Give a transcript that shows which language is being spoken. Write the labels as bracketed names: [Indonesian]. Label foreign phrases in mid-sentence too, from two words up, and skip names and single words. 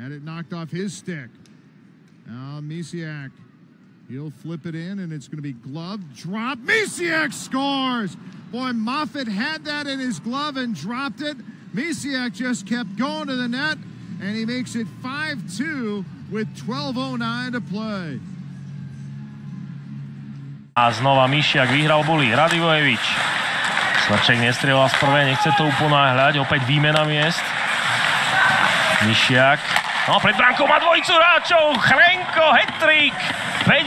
[English] Had it knocked off his stick. Now Misiak, he'll flip it in and it's going to be glove drop. Misiak scores! Boy, Moffitt had that in his glove and dropped it. Misiak just kept going to the net and he makes it 5-2 with 12:09 to play. [Slovak] A znova Mišiak vyhral buli. Radivojevič. Smrček nestrieľal z prvej, nechce to uponáhľať, opäť výmena miest. Mišiak, no pred bránkou má dvojicu hráčov, Chrenko, hat-trick, 5-0.